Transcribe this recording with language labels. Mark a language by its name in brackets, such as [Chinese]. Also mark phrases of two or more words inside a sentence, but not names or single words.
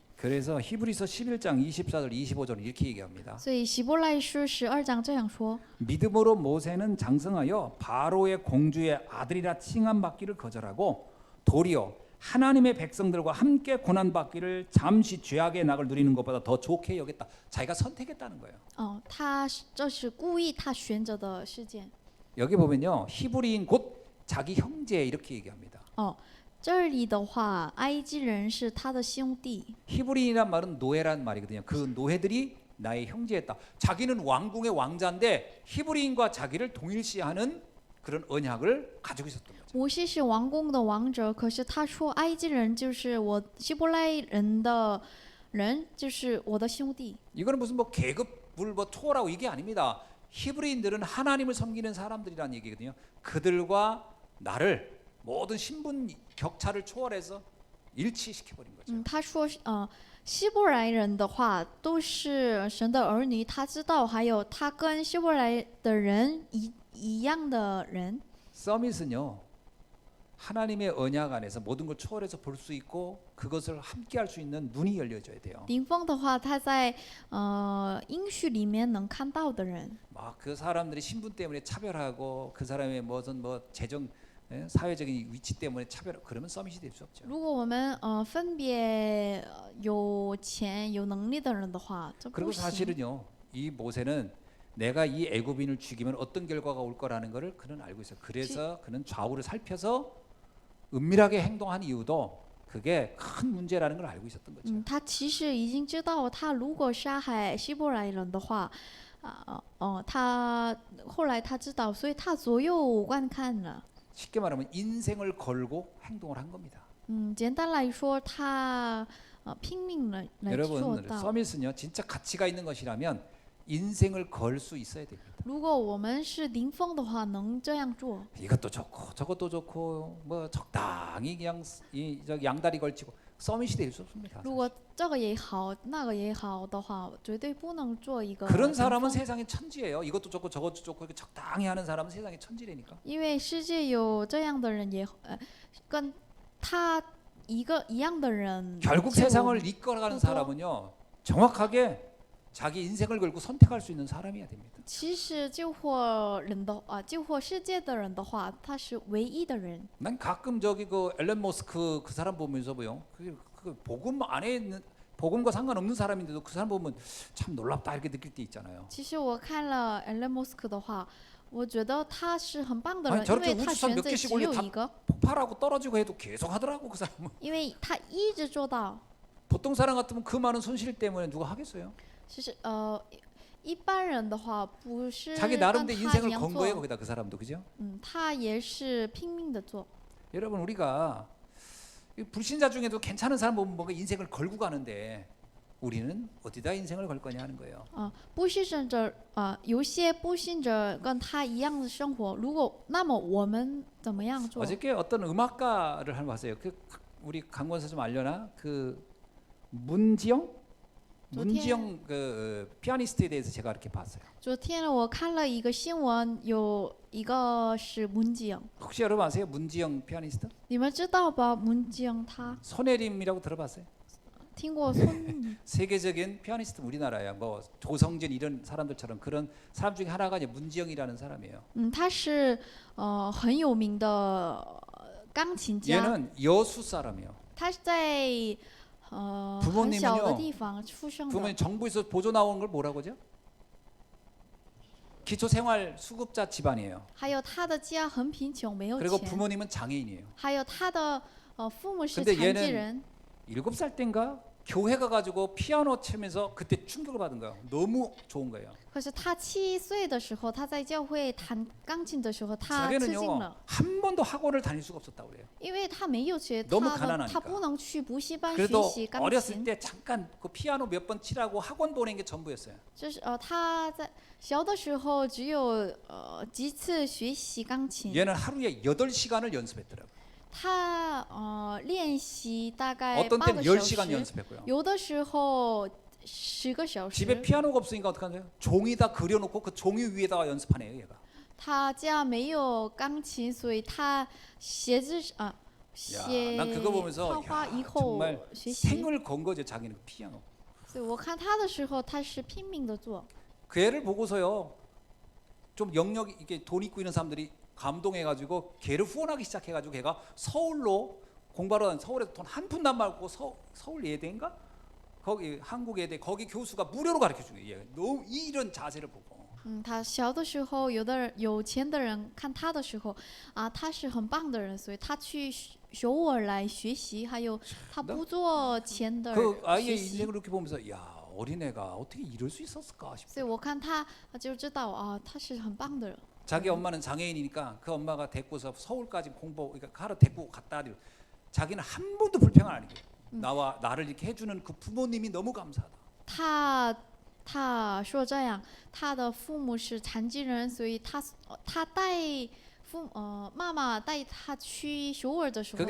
[Korean] 그래서 히브리서 11장 24절 25절은 이렇게 얘기합니다. [Chinese] 所以希伯来书12章这样说： [Korean] 믿음으로 모세는 장성하여 바로의 공주의 아들이라 칭함받기를 거절하고 도리어 하나님의 백성들과 함께 고난받기를 잠시 죄악의 낙을 누리는 것보다 더 좋게 여겼다. 자기가 선택했다는 거예요. [Chinese] 这是故意他选择的事件。 [Korean] 여기 보면요, 히브리인 곧 자기 형제 이렇게 얘기합니다. [Chinese] 这里的话，埃及人是他的兄弟。 [Korean] 히브리인이란 말은 노예란 말이거든요. 그 노예들이 나의 형제였다. 자기는 왕궁의 왕자인데 히브리인과 자기를 동일시하는 그런 언약을 가지고 있었던 거죠. [Chinese] 摩西是王宫的王者，可是他说埃及人就是我希伯来人的人，就是我的兄弟。 [Korean] 이거는 무슨 뭐 계급을 뭐 초월하고 이게 아닙니다. 히브리인들은 하나님을 섬기는 사람들이라는 얘기거든요. 그들과 나를 모든 신분 격차를 초월해서 일치시켜 버린 거죠. [Chinese] 他说希伯来人的话都是神的儿女，他知道，还有他跟希伯来的人一样的人。 [Korean] 서밋은요, 하나님의 언약 안에서 모든 걸 초월해서 볼 수 있고 그것을 함께 할 수 있는 눈이 열려져야 돼요. [Chinese] 顶峰的话，他在应许里面能看到的人。 [Korean] 막 그 사람들이 신분 때문에 차별하고 그 사람의 무슨 뭐 재정 사회적인 위치 때문에 차별, 그러면 서밋이 될 수 없죠. [Chinese] 如果我们分别有钱有能力的人的话，这 [Korean] 그리고 [Chinese] 不行。 [Korean] 사실은요, 이 모세는 내가 이 애굽인을 죽이면 어떤 결과가 올 거라는 것을 그는 알고 있어요. 그래서 그는 좌우를 살펴서 은밀하게 행동한 이유도 그게 큰 문제라는 걸 알고 있었던 거죠. [Chinese] 他其实已经知道，他如果杀害希伯来人的话，他后来他知道，所以他左右观看了。 [Korean] 쉽게 말하면 인생을 걸고 행동을 한 겁니다. [Chinese] 简单来说，他拼命来做 [Korean] 여러분, [Chinese] 到。 [Korean] 서밋은요, 진짜 가치가 있는 것이라면 인생을 걸 수 있어야 됩니다. [Chinese] 如果我们是顶峰的话，能这样做。 [Korean] 이것도 좋고 저것도 좋고 뭐 적당히 그냥 양다리 걸치고 서밋이 될 수 없습니다. [Chinese] 如果这个也好，那个也好的话，绝对不能做一个 [Korean] 그런 [Chinese] 顶 [Korean] 사람은 [Chinese] 峰。 [Korean] 세상의 천지예요. 이것도 좋고 저것도 좋고 이렇게 적당히 하는 사람은 세상의 천지라니까. [Chinese] 因为世界有这样的人也，跟他一样的人。 [Korean] 결국 [Chinese] 就 [Korean] 세상을 이끌어가는 또 사람은요, 정확하게 자기 인생을 걸고 선택할 수 있는 사람이어야 됩니다. [Chinese] 其实救活世界的人的话，他是唯一的人。 [Korean] 난 가끔 저기 그 앨런 머스크 그 사람 보면서 뭐요, 그 복음 안에 있는 복음과 상관없는 사람인데도 그 사람 보면 참 놀랍다 이렇게 느낄 때 있잖아요. [Chinese] 其实我看了 Elon Musk 的话，我觉得他是很棒的 [Korean] 아니 [Chinese] 人，因 [Korean] 저렇게 [Chinese] 为他 [Korean] 우주선 [Chinese] 选 [Korean] 몇 [Chinese] 择 [Korean] 개씩 [Chinese] 只 [Korean] 올려 [Chinese] 有 [Korean] 다 [Chinese] 一个， [Korean] 폭발하고 떨어지고 해도 계속 하더라고 그 사람은. [Chinese] 因为他一直做到。 [Korean] 보통 사람 같으면 그 많은 손실 때문에 누가 하겠어요? [Chinese] 其实一般人的话不是 [Korean] 자기 [Chinese] 跟 [Korean] 나름대로 [Chinese] 他一 [Korean] 인생을 [Chinese] 样 [Korean] 건 거예요 [Chinese] 做， [Korean] 거기다 그 사람도, 그죠? [Chinese] 他也是拼命的做。 [Korean] 여러분, 우리가 이 불신자 중에도 괜찮은 사람 보면 뭔가 인생을 걸고 가는데 우리는 어디다 인생을 걸 거냐 하는 거예요. [Chinese] 不信者有些不信者跟他一样的生活，那么我们怎么样做？ [Korean] 어저께 어떤 음악가를 한번 봤어요. 그 우리 강권사 좀 알려나? 그 문지영 그 피아니스트에 대해서 제가 이렇게 봤어요. [Chinese] 昨天我看了一个新闻，有一个是 문지영， [Korean] 혹시 여러분 아세요? 문지영 피아니스트? [Chinese] 你们知道吧？문지영他 [Korean] 손예림이라고 들어봤어요? [Chinese] 听过孙 [Korean] 세계적인 피아니스트 우리나라야. 뭐 조성진 이런 사람들처럼 그런 사람 중에 하나가 이제 문지영이라는 사람이에요. [Chinese] 他是很有名的钢琴家， [Korean] 얘는 여수 사람이에요. [Chinese] 他是在很 [Korean] 부모님은요 [Chinese] 小的地方出生的 [Korean] 부모님 。 정부에서 보조 나온 걸 뭐라고 하죠? 기초생활수급자 집안이에요. [Chinese] 还有他的家很贫穷，没有 [Korean] 그리고 [Chinese] 钱。 [Korean] 부모님은 장애인이에요. [Chinese] 还有他的父母是 [Korean] 근데 [Chinese] 残疾 [Korean] 얘는 [Chinese] 人。 [Korean] 7살 땐가 교회 가가지고 피아노 치면서 그때 충격을 받은 거예요. 너무 좋은 거예요. [Chinese] 可是他7岁的时候，他在教会弹钢琴的时候，他吃惊 [Korean] 자기는요 [Chinese] 了， [Korean] 한 번도 학원을 다닐 수가 없었다고 그래요. [Chinese] 因为他没有学 [Korean] 너무 [Chinese] 他的， [Korean] 가난하니까 [Chinese] 他不能去补习班学 [Korean] 그래도 [Chinese] 习钢 [Korean] 어렸을 [Chinese] 琴。 [Korean] 때 잠깐 그 피아노 몇 번 치라고 학원 보낸 게 전부였어요. [Chinese] 就是他在小的时候只有几次学习钢琴， [Korean] 얘는 하루에 8시간을 연습했더라고요. [Chinese] 他练习大概 [Korean] 어떤 [Chinese] 8 [Korean] 때는 [Chinese] 个小 [Korean] 10시간 [Chinese] 时， [Korean] 연습했고요. [Chinese] 有的时候10个小 [Korean] 집에 [Chinese] 时。 [Korean] 피아노가 없으니까 어떡하세요? 종이다 그려놓고 그 종이 위에다가 연습하네요 얘가. [Chinese] 他家没有钢琴，所以他写字写 [Korean] 난 그거 보면서 [Chinese] 画画 [Korean] 야, [Chinese] 以后 [Korean] 정말 [Chinese] 学习。 [Korean] 생을 건 거죠 자기는 그 피아노. [Chinese] 所以我看他的时候，他是拼命的做。 [Korean] 그 애를 보고서요 좀 영역 이게 돈 있고 있는 사람들이 감동해가지고 걔를 후원하기 시작해가지고 걔가 서울로 공부하러 다니 서울에서 돈 한 푼도 안 받고 서울 예대인가 거기 한국 예대 거기 교수가 무료로 가르쳐 주는 얘 너무 이런 자세를 보고 [Chinese] 他小的时候，有钱的人看他的时候，他是很棒的人，所以他去首尔来学习，还有他不做钱的 [Korean] 그 [Chinese] 学 [Korean] 아이의 [Chinese] 习。 [Korean] 인생을 이렇게 보면서 야 어린애가 어떻게 이럴 수 있었을까 싶어. [Chinese] 所以我看他就知道他是很棒的人。 [Korean] 자기 엄마는 장애인이니까 그 엄마가 데리고서 서울까지 공부 그러니까 하러 데리고 갔다 자기는 한 번도 불평을 안 해요. 나를 이렇게 해주는 그 부모님이 너무 감사하다. [Chinese] 他说这样，他的父母是残疾人，所以他带妈妈带他去首尔的时候，